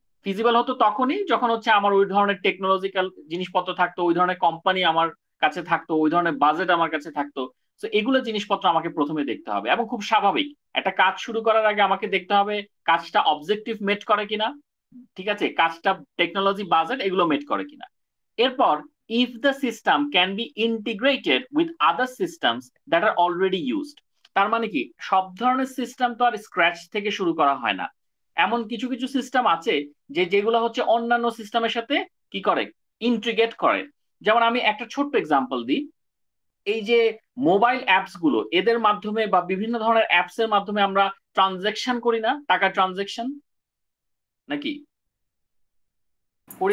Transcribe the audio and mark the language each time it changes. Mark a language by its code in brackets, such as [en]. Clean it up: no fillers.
[bn] Feasible হতো তখনই যখন হচ্ছে আমার ওই ধরনের টেকনোলজিক্যাল জিনিসপত্র থাকতো, ওই ধরনের কোম্পানি আমার কাছে থাকতো, ওই ধরনের বাজেট আমার কাছে থাকতো। তো এগুলো জিনিসপত্র আমাকে প্রথমে দেখতে হবে, এবং খুব স্বাভাবিক একটা কাজ শুরু করার আগে আমাকে দেখতে হবে কাজটা অবজেক্টিভ মেট করে কিনা। ঠিক আছে, কাজটা টেকনোলজি, বাজেট এগুলো মেট করে কিনা। এরপর [en] if the system can be integrated with other systems that are already used। [bn] তার মানে কি, সব ধরনের সিস্টেম তো আর স্ক্র্যাচ থেকে শুরু করা হয় না। এমন কিছু কিছু সিস্টেম আছে যেগুলো হচ্ছে অন্যান্য সিস্টেমের সাথে কি করে, ইন্টিগ্রেট করে। যেমন আমি একটা ছোট্ট এক্সাম্পল দিই, এই যে মোবাইল অ্যাপস গুলো, এদের মাধ্যমে বা বিভিন্ন ধরনের অ্যাপস এর মাধ্যমে আমরা ট্রানজেকশন করি না, টাকা ট্রানজেকশন নাকি করি